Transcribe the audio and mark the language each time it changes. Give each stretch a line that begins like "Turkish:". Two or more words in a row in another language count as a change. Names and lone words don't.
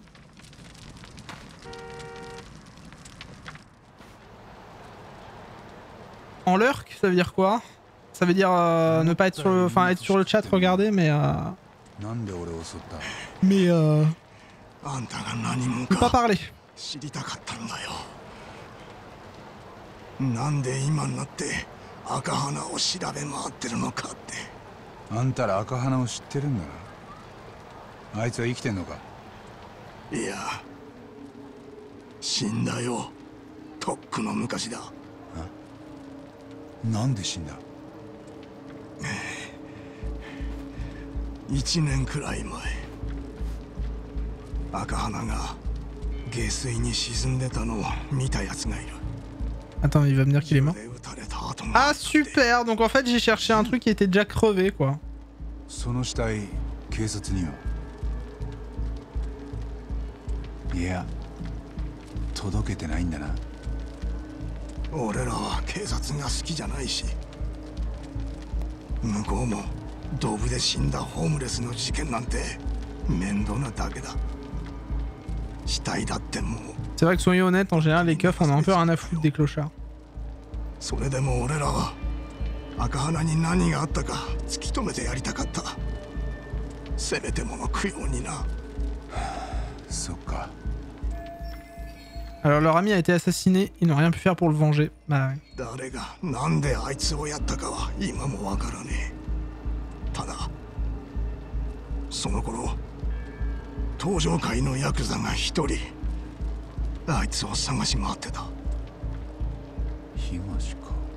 French: En lurk, ça veut dire quoi? Ça veut dire ne pas être sur le... Enfin être sur le chat, regarder, mais ne pas parler.
Japanese: なんで今になって赤花を調べ回ってるのかって。あんたら赤花を知ってるんだな。あいつは生きてんのか？いや、死んだよ。とっくの昔だ。なんで死んだ？1年くらい前、赤花が下水に沈んでたのを見たやつがいる。
French: Attends, il va me dire qu'il est mort. Ah super, donc en fait j'ai cherché un truc qui était déjà crevé quoi.
Japanese: その死体、警察には？いや、届けてないんだな。俺らは警察が好きじゃないし、向こうもドブで死んだホームレスの事件なんて面倒なだけだ。
French: C'est vrai que soyons honnêtes, en général les keufs on a un peu rien à foutre des clochards.
Japanese: それでも俺らは赤鼻に何があったか突き止めてやりたかった。せめてもの供養にな。そっか。
French: Alors leur ami a été assassiné, ils n'ont rien pu faire pour le venger. Bah ouais.
Japanese: 誰がなんであいつをやったかは今もわからねえ。ただその頃登場界のヤクザが一人あいつを探し回ってた。東か。